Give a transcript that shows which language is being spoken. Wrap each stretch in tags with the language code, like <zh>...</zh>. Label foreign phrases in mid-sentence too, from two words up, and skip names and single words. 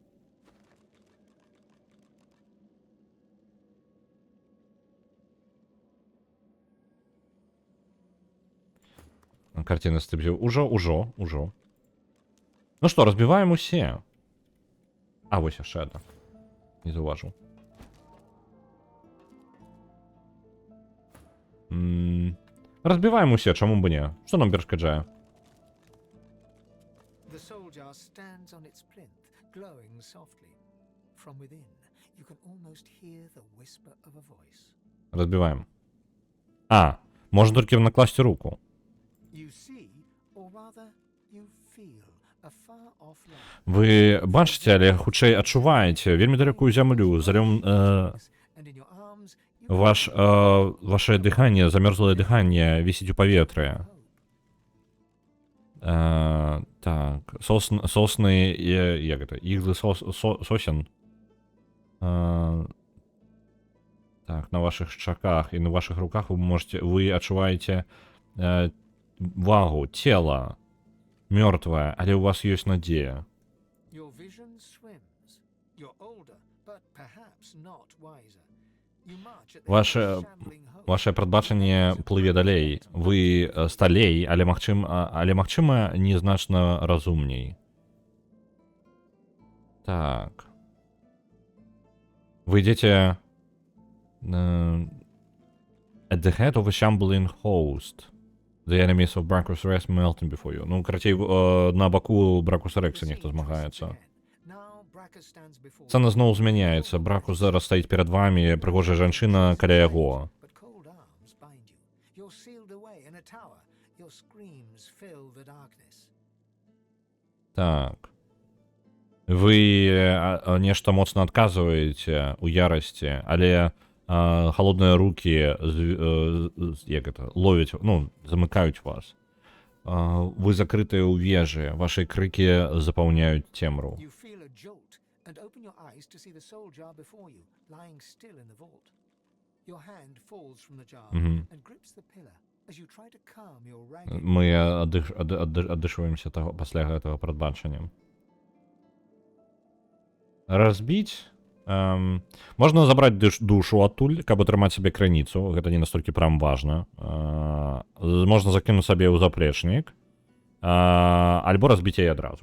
<be>Картина стрибзів. Ужо. Ну што, разбіваем усе. А, вось яшчэ одна. Не заўважыў. Разбіваем усе, чаму б не? Што нам перашкаджае?</be> <en>The soul jar stands on its plinth, glowing softly. From within, you can almost hear the whisper of a voice.</en> <be>Разбіваем. А, можна толькі накласти руку.</be> <en>You see, or rather, you feel a far off light.</en> <be>Вы бачыце, але хутчэй адчуваеце вельмі далёкую зямлю, залём</be> <en>And in your arms, you</en> <be>ваше дыханне, замёрзлае дыханне вісіць у паветры. Так, сосны, як гэта, іглы сосен. Так, на ваших шчаках і на ваших руках вы адчуваеце вагу, тело мёртвае, але у вас ёсць надзея.</be> <en>your vision swims. You're older, but perhaps not wiser. You march at the</en> <be>Ваше</be> <en>head of shambling hosts.</en> <be>Ваше прадбачанне плыве далей. Вы сталей, але магчыма незначна разумней. Так. Вы ідзеце</be> <en>at the head of a shambling host. The enemies of Brachus Rex melting before you.</en> <be>Ну, карацей, на баку Бракуса Рекса нехто змагаецца.</be> <en>Now Brachus stands before</en> <be>Сцэна</be> <en>you.</en> <be>зноў змяняецца. Бракус зараз стаіць перад вамі, прыгожая жанчына каля яго.</be> <en>But cold arms bind you. You're sealed away in a tower. Your screams fill the darkness.</en> <be>Так. Вы нешта моцна адказваеце ў ярасці, але холодныя рукі як гэта, ловяць, ну, замыкаюць вас. Вы закрытыя ў вежы, вашы крыкі запаўняюць цемру.</be> <en>You feel a jolt and open your eyes to see the soul jar before you, lying still in the vault. Your hand falls from the jar and grips the pillar as you try to calm your ragged.</en> <be>Мы аддышваемся пасля гэтага прадбачання. Разбіць Можна забраць душу адтуль, каб атрымаць сабе крыніцу, гэта не настолькі прям важна. Можна закінуць сабе ў заплечнік, альбо разбіць яе адразу.</be>